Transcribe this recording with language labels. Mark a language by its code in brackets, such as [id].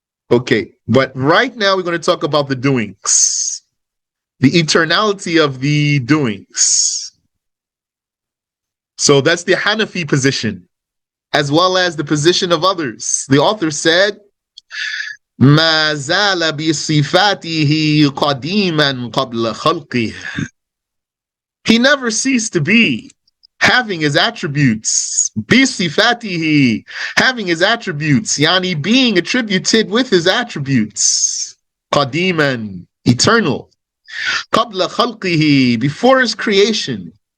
[en] Okay, but right now we're going to talk about the doings, the eternality of the doings. So that's the Hanafi position, as well as the position of others. The author said, [ar] مَا زَالَ بِصِفَاتِهِ قَدِيمًا قَبْلَ خَلْقِهِ. [en] He never ceased to be, having his attributes, bisifatihi, having his attributes, yani being attributed with his attributes, qadiman, eternal, qabla khalqihi, before his creation.